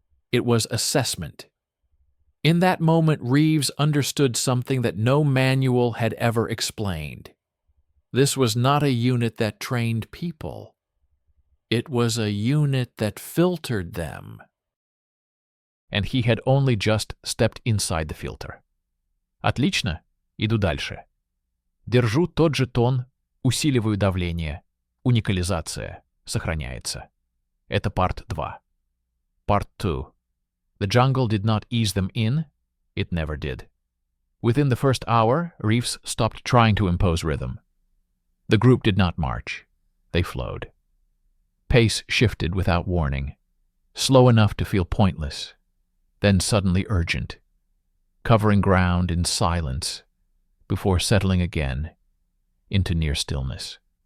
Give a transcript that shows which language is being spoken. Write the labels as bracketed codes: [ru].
[en] It was assessment. In that moment, Reeves understood something that no manual had ever explained. This was not a unit that trained people. It was a unit that filtered them. And he had only just stepped inside the filter. [ru] Отлично, иду дальше. Держу тот же тон, усиливаю давление. Уникализация сохраняется. Это [en] part 2. Part 2. The jungle did not ease them in. It never did. Within the first hour, Reeves stopped trying to impose rhythm. The group did not march. They flowed. Pace shifted without warning, slow enough to feel pointless, then suddenly urgent, covering ground in silence before settling again into near stillness.